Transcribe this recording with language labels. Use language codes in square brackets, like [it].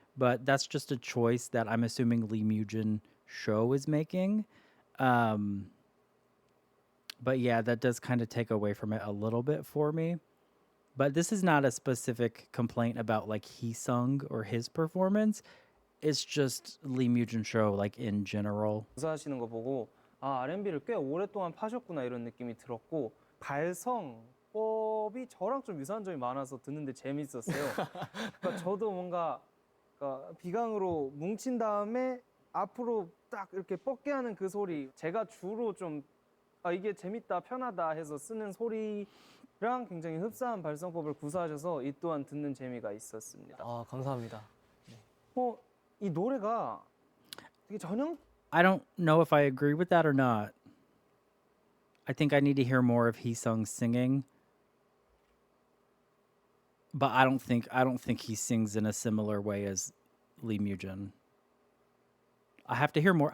[en] But that's just a choice that I'm assuming Lee Mujin show is making. But yeah, that does kind of take away from it a little bit for me. But this is not a specific complaint about like HEESUNG or his performance. It's just Lee Mujin show like in general. [ko] 구사하시는 거 보고 아 R&B를 꽤 오랫동안 파셨구나 이런 느낌이 들었고 발성법이 저랑 좀 유사한 점이 많아서 듣는데 재밌었어요. 그러니까 저도 뭔가 그러니까 비강으로 뭉친 다음에 앞으로 딱 이렇게 뻗게 하는 그 소리 제가 주로 좀 아, 이게 재밌다 편하다 해서 쓰는 소리랑 굉장히 흡사한 발성법을 구사하셔서 이 또한 듣는 재미가 있었습니다. 아 감사합니다. 이 노래가 되게 전형 [en] I don't know if I agree with that or not. I think I need to hear more of HEESUNG singing. But I don't think he sings in a similar way as Lee Mujin. I have to hear more.